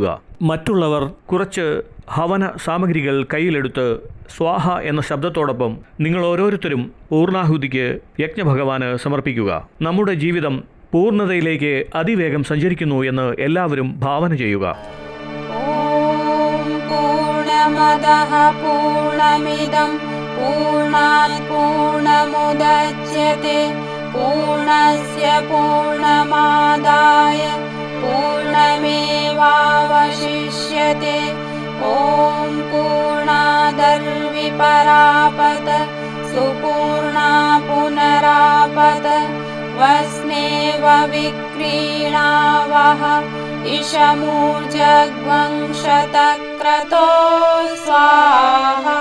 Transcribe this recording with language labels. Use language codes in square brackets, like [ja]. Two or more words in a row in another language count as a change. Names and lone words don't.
[ml] മറ്റുള്ളവർ കുറച്ച് ഹവന സാമഗ്രികൾ കയ്യിലെടുത്ത് സ്വാഹ എന്ന ശബ്ദത്തോടൊപ്പം നിങ്ങൾ ഓരോരുത്തരും പൂർണ്ണാഹുതിക്ക് യജ്ഞഭഗവാന് സമർപ്പിക്കുക. നമ്മുടെ ജീവിതം പൂർണ്ണതയിലേക്ക് അതിവേഗം സഞ്ചരിക്കുന്നു എന്ന് എല്ലാവരും ഭാവന ചെയ്യുക. [sa] ഓം പൂർണ്ണമദഃ പൂർണ്ണമിദം പൂർണ്ണാത് പൂർണ്ണമുദച്യത്തെ പൂർണ്ണസ്യ പൂർണ്ണമാദായ പൂർണ്ണമേവാവശിഷ്യത്തെ. ഓം പൂർണ്ണാദർവിപരാപത സുപൂർണ്ണാ പുനരാപത വസ്നേവ വിക്രീണാവഹ ഇഷമൂർജഗ്വംശതക്രതോ സ്വാഹാ.